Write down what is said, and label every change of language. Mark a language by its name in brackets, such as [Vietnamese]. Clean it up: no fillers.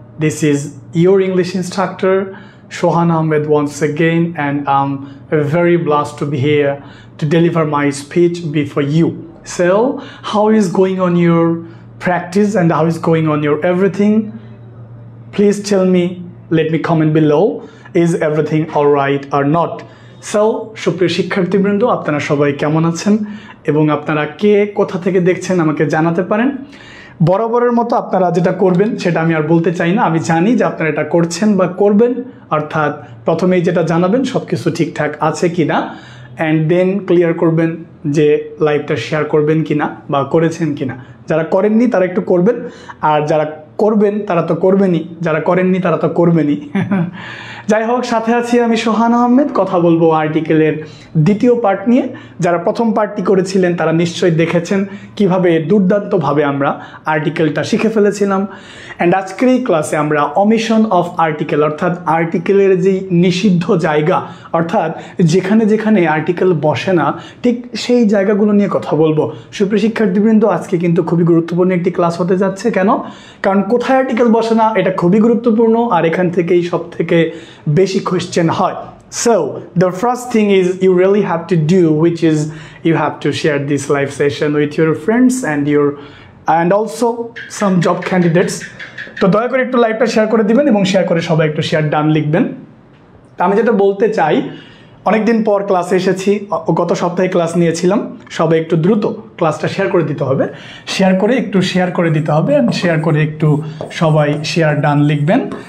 [English] This is your English instructor Shohan Ahmed once again, and I'm very blessed to be here to deliver my speech before you. So how is going on your practice and how is going on your everything? Please tell me, let me comment below, is everything alright or not? [Bangla] So সুপ্রিয় শিক্ষার্থীবৃন্দ, আপনারা সবাই কেমন আছেন এবং আপনারা কে কোথা থেকে দেখছেন আমাকে জানাতে পারেন। বরাবরের মতো আপনারা যেটা করবেন সেটা আমি আর বলতে চাই না, আমি জানি যে আপনারা এটা করছেন বা করবেন, অর্থাৎ প্রথমেই যেটা জানাবেন সবকিছু ঠিকঠাক আছে কিনা, [English] and then [Bangla] ক্লিয়ার করবেন যে লাইভটা শেয়ার করবেন কিনা বা করেছেন কিনা। যারা করেননি তারা একটু করবেন, আর যারা করবেন তারা তো করবেনই, যারা করেননি তারা তো করবেনই। যাই হোক, সাথে আছি আমি সোহান আহমেদ। কথা বলবো আর্টিকেলের দ্বিতীয় পার্ট নিয়ে। যারা প্রথম পার্টটি করেছিলেন তারা নিশ্চয়ই দেখেছেন কিভাবে দুর্দান্তভাবে আমরা আর্টিকেলটা শিখে ফেলেছিলাম। অ্যান্ড আজকের এই ক্লাসে আমরা অমিশন অফ আর্টিকেল, অর্থাৎ আর্টিকেলের যে নিষিদ্ধ জায়গা, অর্থাৎ যেখানে যেখানে আর্টিকেল বসে না ঠিক সেই জায়গাগুলো নিয়ে কথা বলবো। সুপ্রিয় শিক্ষার্থীবৃন্দ, আজকে কিন্তু খুবই গুরুত্বপূর্ণ একটি ক্লাস হতে যাচ্ছে। কেন? কারণ কোথায় আর্টিকেল বসে না এটা খুবই গুরুত্বপূর্ণ, আর এখান থেকেই সব থেকে বেশি কোয়েশ্চেন হয়। [English] So the first thing is you really have to do, which is you have to share this live session with your friends and also some job candidates. [Bangla] তো দয়া করে একটু লাইভটা শেয়ার করে দিবেন এবং শেয়ার করে সবাই একটু শেয়ার ডান লিখবেন। আমি যেটা বলতে চাই, অনেকদিন পর ক্লাসে এসেছি, গত সপ্তাহে ক্লাস নিয়েছিলাম, সবাই একটু দ্রুত ক্লাসটা শেয়ার করে দিতে হবে, শেয়ার করে দিতে হবে, অ্যান্ড শেয়ার করে একটু সবাই শেয়ার ডান লিখবেন।